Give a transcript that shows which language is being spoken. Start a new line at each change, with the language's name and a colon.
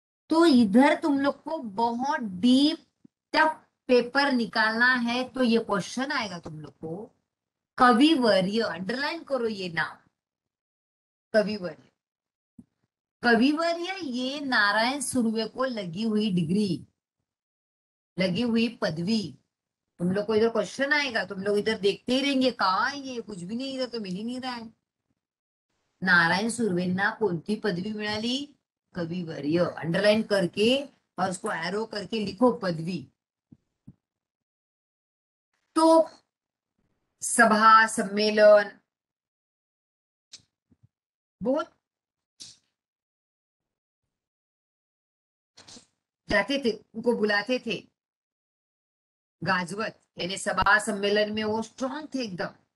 Hindi: तो इधर तुम लोग को बहुत डीप टफ पेपर निकालना है, तो ये क्वेश्चन आएगा तुम लोग को, कविवर्य, अंडरलाइन करो ये नाम, कविवर्य। कविवर्य ये नारायण सुर्वे को लगी हुई डिग्री, लगी हुई पदवी। तुम लोग को इधर क्वेश्चन आएगा, तुम लोग इधर देखते ही रहेंगे, कहाँ है ये, कुछ भी नहीं, इधर तो मिल ही नहीं रहा है।
Marathi: नारायण सुर्वेंना कोणती पदवी मिळाली?
Hindi: कविवर्य, अंडरलाइन करके और उसको एरो करके लिखो, पदवी। तो सभा सम्मेलन बहुत जाते थे, उनको बुलाते थे, गाजवत यानी सभा सम्मेलन में वो स्ट्रांग थे एकदम।